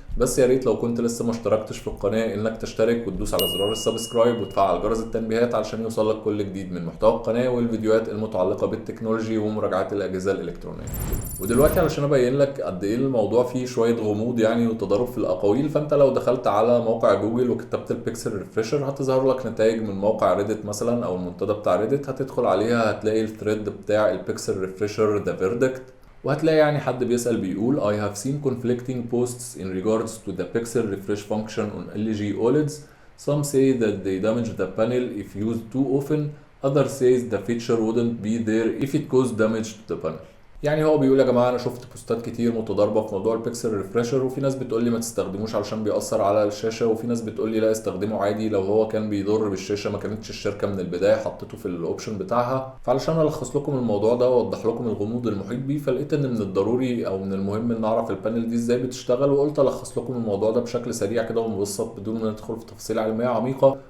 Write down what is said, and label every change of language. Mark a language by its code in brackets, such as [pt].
[ar] بس يا ريت لو كنت لسه ما اشتركتش في القناه انك تشترك وتدوس على زرار السبسكرايب وتفعل جرس التنبيهات علشان يوصلك كل جديد من محتوى القناه والفيديوهات المتعلقه بالتكنولوجي ومراجعات الاجهزه الالكترونيه. ودلوقتي علشان ابين لك قد ايه الموضوع فيه شويه غموض يعني وتضارب في الاقاويل، فانت لو دخلت على موقع جوجل وكتبت البيكسل ريفريشر هتظهر لك نتائج من موقع ريدت مثلا او المنتدى بتاع ريدت. هتدخل عليها هتلاقي الثريد بتاع البيكسل ريفريشر ذا فيردكت، وهتلاقي يعني حد بيسأل بيقول [en] I have seen conflicting posts in regards to the pixel refresh function on LG OLEDs. Some say that they damage the panel if used too often. Others says the feature wouldn't be there if it caused damage to the panel. [ar] يعني هو بيقول يا جماعه انا شفت بوستات كتير متضاربه في موضوع البيكسل ريفريشر، وفي ناس بتقول لي ما تستخدموش علشان بيأثر على الشاشه، وفي ناس بتقول لي لا استخدمه عادي لو هو كان بيضر بالشاشه ما كانتش الشركه من البدايه حطيته في الاوبشن بتاعها. فعلشان الخص لكم الموضوع ده واوضح لكم الغموض المحيط بيه فلقيت ان من الضروري او من المهم ان اعرف البانل دي ازاي بتشتغل، وقلت الخص لكم الموضوع ده بشكل سريع كده ومبسط بدون ما ندخل في تفاصيل علميه عميقه.